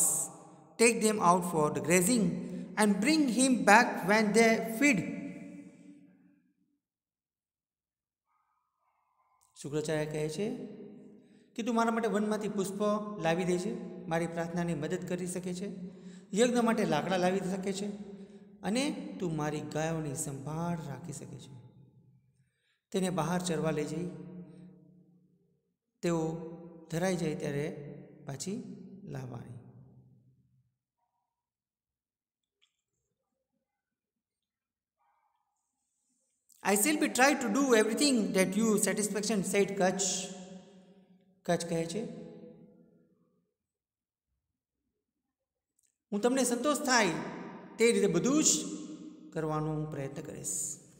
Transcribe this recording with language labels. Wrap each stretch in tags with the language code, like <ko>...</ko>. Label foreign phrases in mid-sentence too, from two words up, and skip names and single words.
<en>Take them out for the grazing and bring him back when they feed.</en> <gu>શુક્રાચાર્ય કહે છે કે તું મારા માટે વનમાંથી પુષ્પ લાવી દે છે, મારી પ્રાર્થનાની મદદ કરી શકે છે, યજ્ઞ માટે લાકડા લાવી શકે છે, અને તું મારી ગાયોની સંભાળ રાખી શકે છે. તેને બહાર ચરવા લઈ જઈ તેઓ ધરાઈ જાય ત્યારે પાછી લાવવાની.</gu> <en>I shall be try to do everything that you satisfaction, said Kutch.</en> <gu>કચ્છ કહે છે હું તમને સંતોષ થાય તે રીતે બધું જ કરવાનો હું પ્રયત્ન કરીશ.</gu>